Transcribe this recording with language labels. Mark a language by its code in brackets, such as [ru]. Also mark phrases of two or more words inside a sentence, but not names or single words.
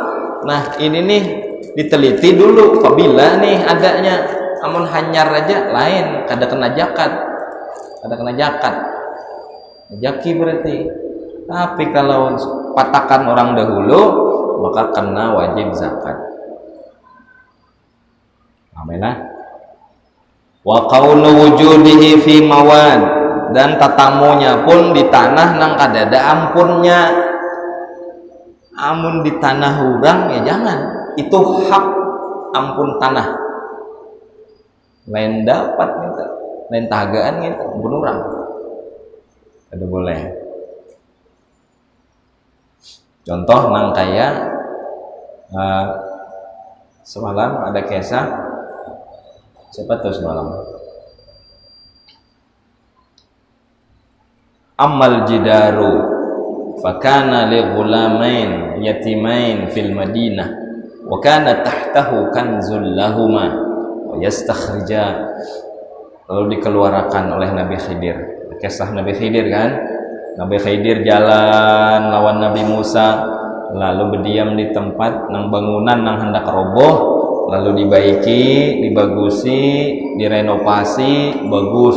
[id] Nah, ini nih diteliti dulu apabila nih adanya. [bjn] Amun hanyar aja lain, kada kena zakat. ada kena zakat. Jaki berarti. [id] Tapi kalau patakan orang dahulu maka kena wajib zakat. Aminah. [ar] وقول وجوده في موات, [bjn] dan tatamunya pun di tanah nang kadada ampunnya. Amun di tanah urang ya jangan, itu hak ampun tanah. Lain dapat gitu, lain tahagaan gitu, ampun urang. Ada boleh. Contoh nang kaya semalam ada kisah, siapa tuh semalam? [ar] وأما الجدار فكان لغلامين يتيمين في المدينة وكان تحته كنز لهما ويستخرجا, [id] lalu dikeluarkan oleh Nabi Khidir. [bjn] Kisah Nabi Khidir kan, Nabi Khidir jalan lawan Nabi Musa, lalu berdiam di tempat nang bangunan nang hendak roboh, lalu dibaiki, dibagusi, direnovasi bagus.